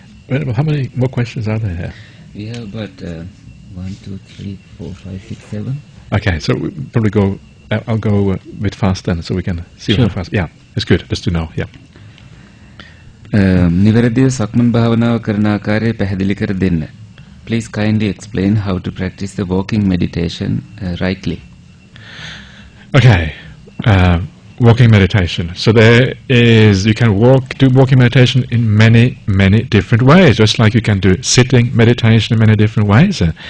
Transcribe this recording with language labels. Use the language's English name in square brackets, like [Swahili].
[English] Well, how many more questions are there here? We have about 1, 2, 3, 4, 5, 6, 7. Okay, so we probably go. I'll go a bit fast then, so we can see Sure. how fast. Yeah, it's good just to know. Yeah. [Sinhala] නිවැරදිව සක්මන් භාවනාව කරන ආකාරය පැහැදිලි කර දෙන්න. [English] Please kindly explain how to practice the walking meditation rightly. Okay, walking meditation. So there is, you can do walking meditation in many different ways, just like you can do sitting meditation in many different ways.